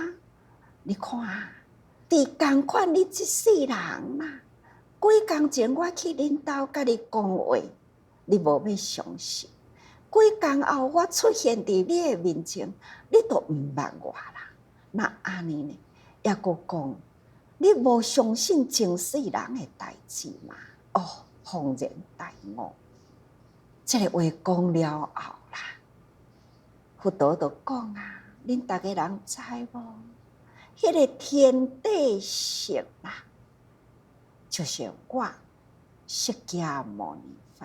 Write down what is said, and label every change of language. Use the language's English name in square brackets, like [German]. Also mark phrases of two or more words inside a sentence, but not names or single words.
[Min Nan Chinese] 你看，伫共款你这世人啊，几工前我去恁兜甲你讲话，你无要相信。几工后我出现伫你的面前，你都毋捌我啦。那安尼呢？也阁讲，你无相信前世人的代志嘛？哦，恍然大悟。这个话讲了后啦，佛陀就讲啊，恁逐个人知无？迄个天地性啦，就是我释迦牟尼佛。